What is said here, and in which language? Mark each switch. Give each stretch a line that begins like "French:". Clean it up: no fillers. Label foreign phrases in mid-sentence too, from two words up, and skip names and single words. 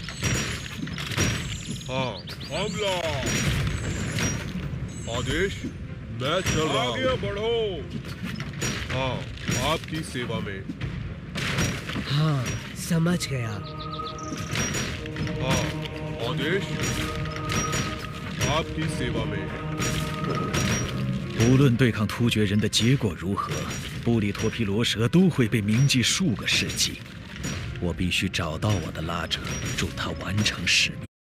Hindi: हाँ हमला। आदेश मैं चल रहा हूँ। आगे बढ़ो। हाँ आपकी सेवा में। हाँ समझ गया। हाँ आदेश आपकी सेवा में।
Chinese: 无论对抗突厥人的结果如何，布里托皮罗蛇都会被铭记数个世纪。我必须找到我的拉扯，助他完成使命。